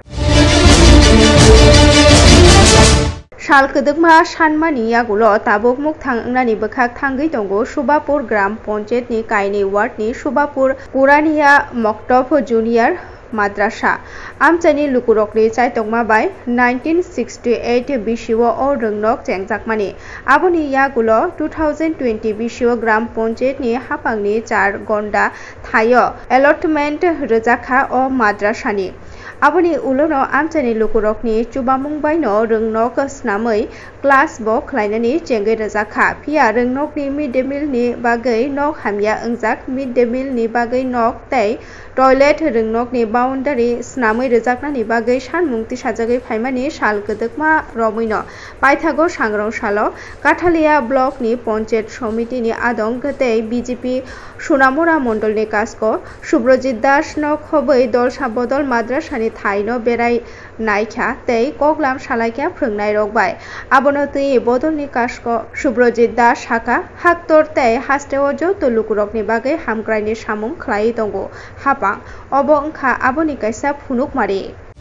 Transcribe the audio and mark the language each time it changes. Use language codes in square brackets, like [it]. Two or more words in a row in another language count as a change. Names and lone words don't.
[trp] Shalkadukma Shanmani Yagulo Tabok Muktang Bakak Tangi Tongo Shubapur Gram Ponjet ni Kaini Ward ni Shubapur Purania Moktop Junior Madrasa Amchani Lukurokli Chaitongma by 1968 Bishiwo O Rungnok Chengjakmani Aboni Yagulo 2020 Bishiwo Gram Ponjet ni Hapangni Char Gonda Thayo Allotment Rejaka O Madrasani Aboni ulono amchani lukurokni chubamungbai no rungnok snamai class bo khlainani chengai rajaka phia rungnokni [en] mid day [trp] meal ni bagai nok hamya angjak [en] mid day meal [trp] ni bagai nok tei toilet rungnokni boundary snamai rajaknani bagai sanmungti sajagai phaimani sal kedekma romoino paithago sangrong salo Kathalia block ni panchayat somiti ni adong gtei BJP Sunamura mondol ni kasko Subrojit Das no khobai dol sabodol madrasani Thaino berai naikha tei koklam salaikya phungnai rokbai abono tui bodol ni kasko Subrojit Das haka haktor tei hasteo joto lukurokni bagai hamkraini samung khlai tongo hapang obo wngkha aboni kaisa phunuk mari